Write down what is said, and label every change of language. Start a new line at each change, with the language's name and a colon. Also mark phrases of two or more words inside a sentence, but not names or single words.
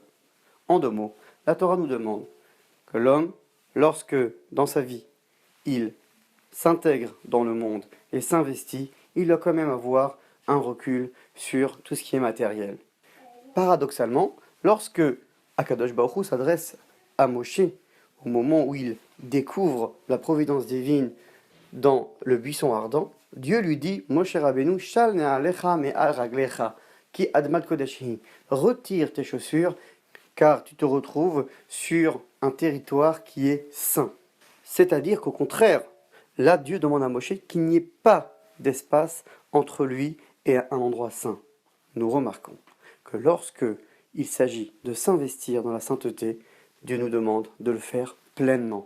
French: En deux mots, la Torah nous demande que l'homme, lorsque dans sa vie, il s'intègre dans le monde et s'investit, il doit quand même avoir un recul sur tout ce qui est matériel. Paradoxalement, lorsque
Hebrew: הקדוש ברוך הוא
French: s'adresse à Moshe au moment où il découvre la providence divine dans le buisson ardent, Dieu lui dit « Moshe Rabbeinu,
Hebrew: של נעליך מעל רגליך כי אדמת קדשי
French: » retire tes chaussures, car tu te retrouves sur un territoire qui est saint. C'est-à-dire qu'au contraire, là Dieu demande à Moshe qu'il n'y ait pas d'espace entre lui et un endroit saint. Nous remarquons que lorsque il s'agit de s'investir dans la sainteté, Dieu nous demande de le faire pleinement.